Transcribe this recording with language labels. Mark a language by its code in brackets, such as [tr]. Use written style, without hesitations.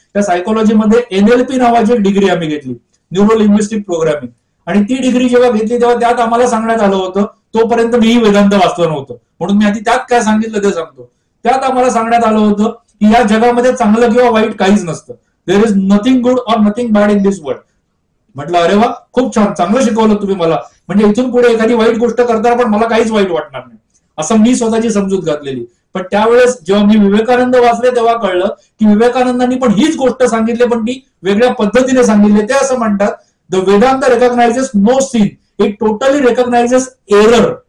[mr] त्या सायकोलॉजीमध्ये NLP नावाची एक डिग्री आम्ही घेतली, न्यूरो लिंग्विस्टिक प्रोग्रामिंग. आणि ती डिग्री जेव्हा घेतली तेव्हा त्यात आम्हाला सांगण्यात आलं होतं, तोपर्यंत मीही वेदांत वाचलं नव्हतं म्हणून मी आधी त्यात काय सांगितलं ते सांगतो. त्यात आम्हाला सांगण्यात आलं होतं की या जगामध्ये चांगलं किंवा वाईट काहीच नसतं. [en] There is nothing good or nothing bad in this world. [mr] म्हटलं अरे वा, खूप छान, चांगलं शिकवलं तुम्ही मला, म्हणजे इथून पुढे एखादी वाईट गोष्ट करताना पण मला काहीच वाईट वाटणार नाही, असं मी स्वतःची समजूत घातलेली. पण त्यावेळेस जेव्हा मी विवेकानंद वाचले तेव्हा कळलं की विवेकानंदांनी पण हीच गोष्ट सांगितली, पण ती वेगळ्या पद्धतीने सांगितली. ते असं म्हणतात, [en] The Vedanta recognises no sin, it totally recognises error.